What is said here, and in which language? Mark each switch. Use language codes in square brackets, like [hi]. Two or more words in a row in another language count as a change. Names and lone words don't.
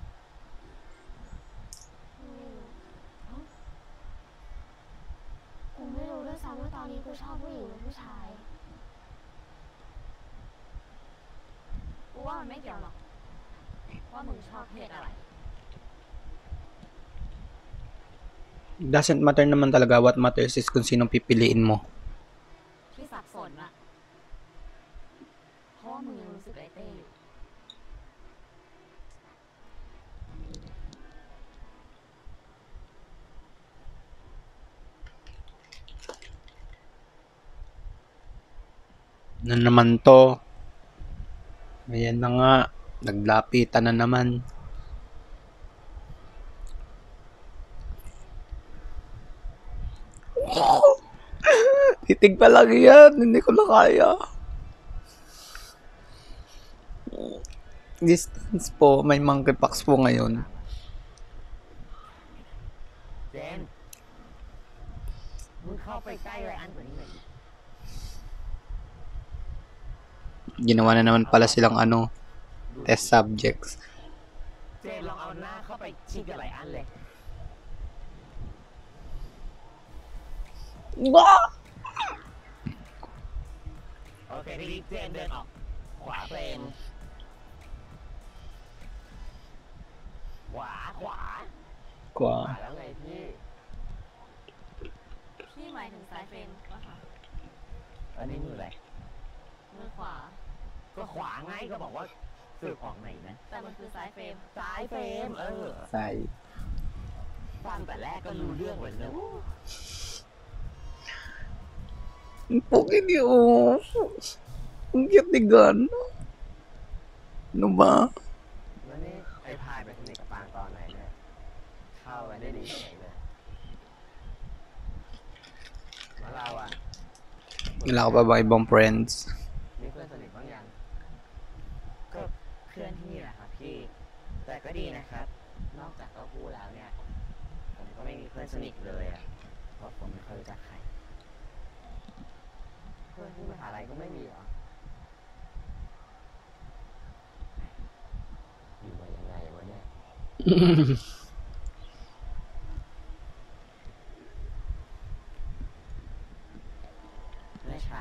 [th] ไม่รู้กูไม่รู้ด้วยซ้ำว่าตอนนี้กูชอบผู้หญิงหรือผู้ชาย กูว่ามันไม่เกี่ยวหรอก ว่ามึงชอบเพศอะไร [en] Doesn't matter [tl] naman talaga. [en] What matters is [tl] kung sinong pipiliin mo. [th] ที่สับสนอะเพราะว่ามึงยังรู้สึกไอ้เต้อยู่ [tl] Na naman to. Ayan na nga. Naglapitan na naman. Titig pa lang yan. Hindi ko na kaya. Distance po. May monkeypox po ngayon. [th] เจนมึงเข้าไปใกล้ไรอันกว่านี้เลย [tl] Ginawa na naman pala silang [en] test subjects. [th] เจนลองเอาหน้าเข้าไปชิดกับไรอันเลย โอเคทีนี้เจนเดินออก ขวาเฟรมขวา Kwa. แล้วไงพี่ พี่หมายถึงซ้ายเฟรมปะคะ อันนี้มืออะไร มือขวา ก็ขวาไงก็บอกว่าสื่อของไหนนะ แต่มันคือซ้ายเฟรม ซ้ายเฟรม Say. ฟังแต่แรกก็รู้เรื่องเลยนะ [tl] Ang pogi niyo. Ang cute ni Gan. Ano ba? [th] แล้วนี่ไอ้พายไปสนิทกับปางตอนไหนเนี่ย เข้าไปได้ดีเฉยเลยแล้วเราอ่ะ [tl] Wala ka pa ba ibang friends? [th] มีเพื่อนสนิทบ้างยัง ก็เพื่อนที่นี่แหละครับพี่ แต่ก็ดีนะครับ นอกจากเต้าหู้แล้วเนี่ย ผมก็ไม่มีเพื่อนสนิทเลยอ่ะ เพราะผมไม่เคยรู้จักใคร เพื่อนที่มหาลัยก็ไม่มีเหรอ อยู่มายังไงวะเนี่ย เมื่อเช้า